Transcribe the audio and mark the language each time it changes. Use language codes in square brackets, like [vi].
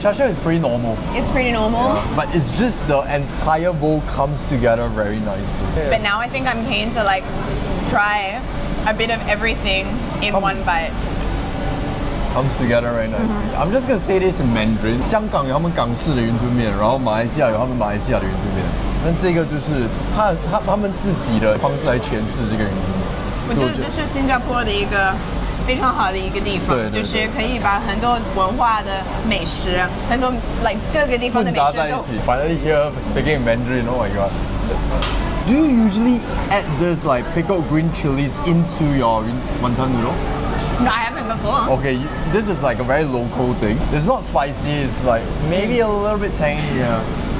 [en] The char siu is pretty normal. It's pretty normal. But it's just the entire bowl comes together very nicely. But now I think I'm keen to like try a bit of everything in one bite. Comes together very nicely. I'm just gonna say this in Mandarin. [zh] 香港有他们港式的云吞面，然后马来西亚有他们马来西亚的云吞面。那这个就是他们自己的方式来诠释这个云吞面。我觉得这是新加坡的一个非常好的一个地方，就是可以把很多文化的美食，很多各个地方的美食混杂在一起。 [en] Finally here speaking in Mandarin. Oh my god. Do you usually add this like pickled green chilies into your wanton noodle? No, I haven't before. Okay, this is like a very local thing. It's not spicy, it's like maybe a little bit tangy, yeah.